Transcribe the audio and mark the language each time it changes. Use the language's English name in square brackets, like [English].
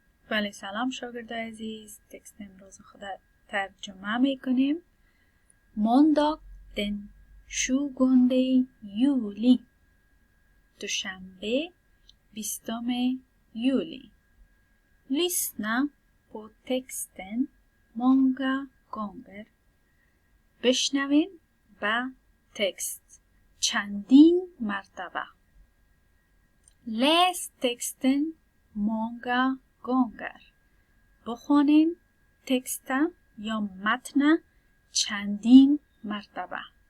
[Persian] بله سلام شاگردای عزیز، تکست امروز خود ترجمه میکنیم. [Swedish] måndag den 20 juli، [Persian] دوشنبه [Swedish] 20 juli. Lyssna på texten många gånger. [Persian] بشنوین با تکست چندین مرتبه. [Swedish] Läs texten många gånger. [Persian] بخونین تکست یا متن چندین مرتبه.